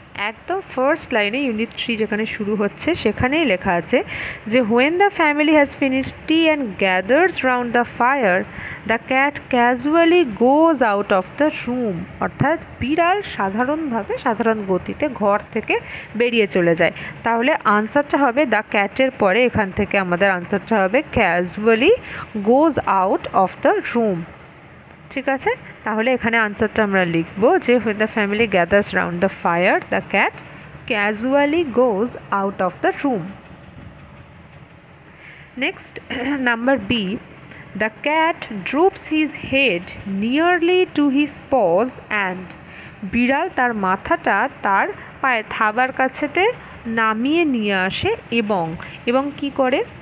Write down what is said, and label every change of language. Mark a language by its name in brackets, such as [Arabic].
[Bangla] একদম ফার্স্ট লাইনে ইউনিট 3 যেখানে শুরু হচ্ছে সেখানেই লেখা আছে যে [English] when the family has finished tea and gathers round the fire, the cat casually goes out of the room, [Bangla] অর্থাৎ বিড়াল সাধারণ গতিতে ঘর থেকে বেরিয়ে চলে যায়। তাহলে আনসারটা হবে দ্য ক্যাটের পরে এখান থেকে আমাদের আনসারটা হবে [English] Casually goes out of the room. [Bangla] ঠিক আছে, তাহলে এখানে আনসারটা আমরা লিখব যে [English] when the family gathers round the fire, the cat casually goes out of the room. Next, number B, the cat droops his head nearly to his paws and, [Bangla] বিড়াল তার মাথাটা তার পায়ে থাবার কাছেতে নামিয়ে নিয়ে আসে এবং কি করে?